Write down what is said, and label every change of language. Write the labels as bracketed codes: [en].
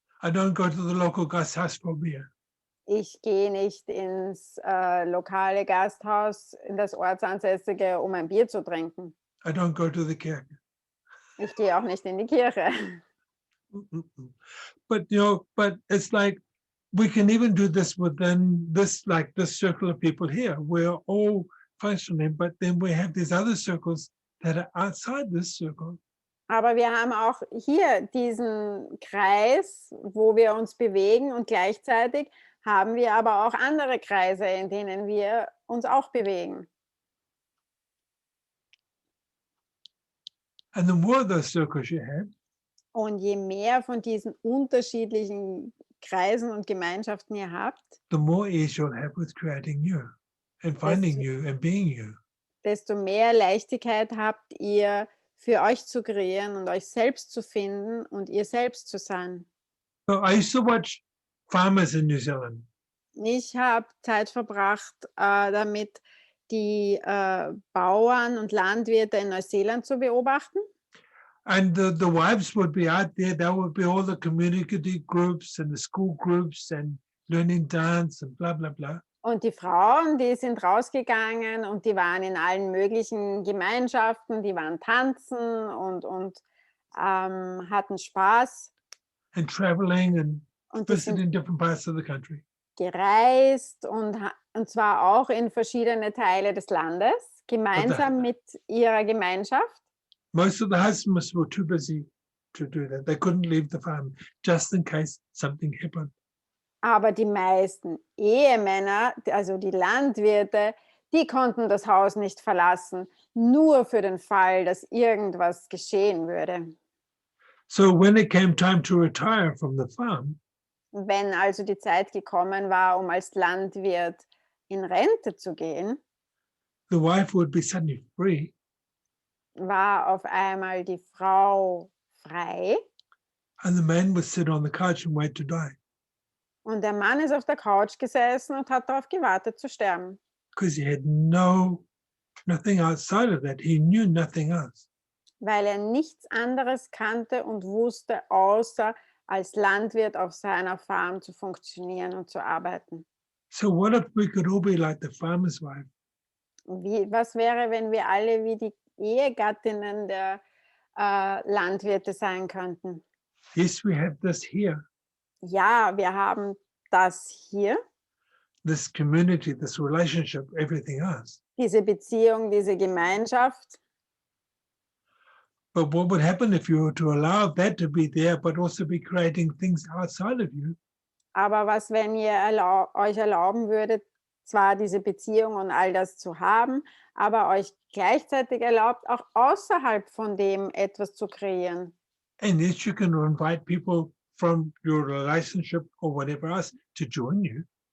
[en] I don't go to the local Gasthaus for beer. [de] Ich gehe nicht ins lokale Gasthaus, in das ortsansässige, um ein Bier zu trinken. [en] I don't go to the Kirche. [de] Ich gehe auch nicht in die Kirche. [en] But but it's like we can even do this within this circle of people here. We're all functioning, but then we have these other circles that are outside this circle. [de] Aber wir haben auch hier diesen Kreis, wo wir uns bewegen und gleichzeitig haben wir aber auch andere Kreise, in denen wir uns auch bewegen. [en] And the more of those circles you have, [de] Und je mehr von diesen unterschiedlichen Kreisen und Gemeinschaften ihr habt, [en] the more ease you'll have with creating new and finding you and being you. [de] desto mehr Leichtigkeit habt ihr, für euch zu kreieren und euch selbst zu finden und ihr selbst zu sein. [en] So I used to watch farmers in New Zealand. [de] Ich habe Zeit verbracht, damit die Bauern und Landwirte in Neuseeland zu beobachten. [en] And the wives would be out there. There would be all the community groups and the school groups and learning dance and blah, blah, blah. [de] Und die Frauen, die sind rausgegangen und die waren in allen möglichen Gemeinschaften, die waren tanzen und hatten Spaß. [en] And traveling and [de] Und die sind, [en] visiting different parts of the country. [de] gereist und zwar auch in verschiedene Teile des Landes, gemeinsam mit ihrer Gemeinschaft. [en] Most of the husbands were too busy to do that. They couldn't leave the farm just in case something happened. [de] Aber die meisten Ehemänner, also die Landwirte, die konnten das Haus nicht verlassen, nur für den Fall, dass irgendwas geschehen würde. [en] So when it came time to retire from the farm, [de] Wenn also die Zeit gekommen war, um als Landwirt in Rente zu gehen, [en] the wife would be suddenly free, [de] war auf einmal die Frau frei [en] and the man would sit on the couch and wait to die [de] und der Mann ist auf der Couch gesessen und hat darauf gewartet zu sterben, [en] because he had nothing outside of that. He knew nothing else. [de] weil er nichts anderes kannte und wusste, außer als Landwirt auf seiner Farm zu funktionieren und zu arbeiten. [en] So what if we could all be like the farmer's wife? [de] Was wäre, wenn wir alle wie die Ehegattinnen der Landwirte sein könnten? [en] Yes, we have this here, [de] Ja, wir haben das hier, [en] this community, this relationship, everything else. [de] diese Beziehung, diese Gemeinschaft. [en] But what would happen if you were to allow that to be there, but also be creating things outside of you? [de] Aber was, wenn ihr euch erlauben würdet, zwar diese Beziehung und all das zu haben, aber euch gleichzeitig erlaubt, auch außerhalb von dem etwas zu kreieren? [en] And yes, you can invite people from your relationship or whatever else to join you.